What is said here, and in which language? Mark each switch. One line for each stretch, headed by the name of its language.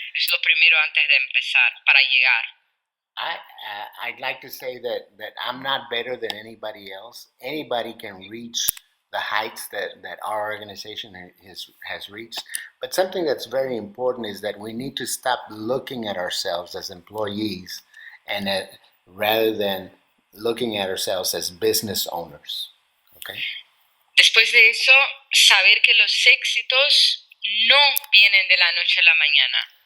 Spanish: Es lo primero antes de empezar, para llegar.
English: I'd like to say that I'm not better than anybody else. Anybody can reach the heights that our organization has reached. But something that's very important is that we need to stop looking at ourselves as employees and rather than looking at ourselves as business owners. Okay?
Spanish: Después de eso, saber que los éxitos no vienen de la noche a la mañana.